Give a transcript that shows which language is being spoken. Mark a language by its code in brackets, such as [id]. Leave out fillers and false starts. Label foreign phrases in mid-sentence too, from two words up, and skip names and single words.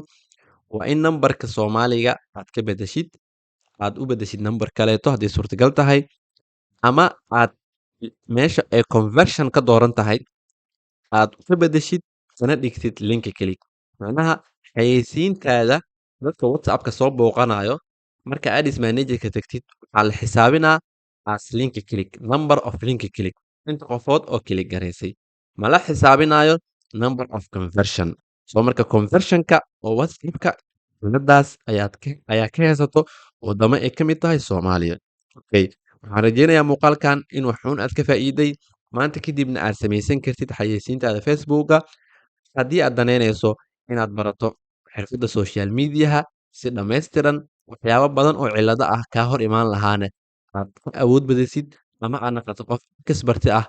[so] Waa in nambarka Soomaaliga aad ka beddeshid, aad u beddeshid nambar kaleeto haddii suurtagal tahay, ama aad meesha ay conversion ka dooran tahay aad ka beddeshid kana dhigtid [en] linki click. [so] Macnaha xayeysiintaada dadka WhatsApp-ka soo booqanayo marka Ads Manager-ka tagtid waxaa la xisaabinaa [en] as linki click, number of linki click. [so] Inta qofood oo click garaysay ma la xisaabinayo [en] number of conversion. [so] Marka conversion-ka oo WhatsApp-ka ciladaas ayaa ka haysato wadamo ay ka mid tahay Soomaaliya. Waxaan rajeynayaa muuqaalkan in wax xun aad ka faa'iiday maanta kadibna aad samaysan kartid xayeysiintaada Facebook-ga. Haddii aad danaynayso inaad barato xirfadda [en] social mediaha [so] si dhammaystiran waxyaabo badan oo cillado ah kaa hor imaan lahaana aad ka awood badasid ama aad noqoto qof kasbarti ah.